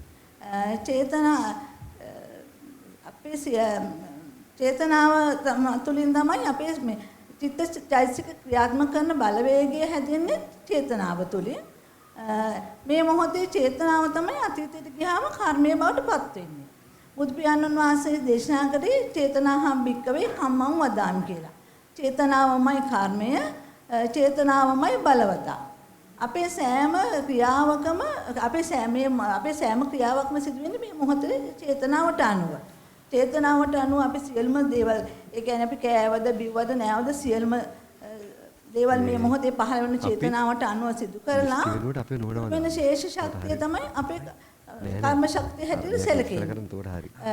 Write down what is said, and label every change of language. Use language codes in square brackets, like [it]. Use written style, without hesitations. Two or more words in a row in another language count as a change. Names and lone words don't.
[si] චේතනාව තුළින් තමයි අපේ මේ චිත්ත චෛතසික ක්‍රියාත්මක කරන බලවේගය හැදෙන්නේ චේතනාව තුළින්. මේ මොහොතේ චේතනාව තමයි අතීතයට ගියාම කර්මයේ බවට පත් වෙන්නේ. බුදු පියාණන් වහන්සේ දේශනා කරේ [pi] චේතනාහම් භික්කවේ කම්මං වදාමි [si] කියලා. චේතනාවමයි කර්මය, චේතනාවමයි බලවතා. අපේ සෑම ක්‍රියාවකම අපේ සෑම ක්‍රියාවක්ම සිදුවෙන්නේ මේ මොහොතේ චේතනාවට අනුව. චේතනාවට අනුව අපි සියලුම දේවල්, ඒ කියන්නේ අපි කෑවද, බිව්වද, නෑවද සියලුම දේවල් මේ මොහොතේ පහළ වෙන චේතනාවට අනුව සිදු කරලා වෙන ශේෂ ශක්තිය තමයි අපේ කර්ම ශක්තිය හැටියට සැලකෙන්නේ.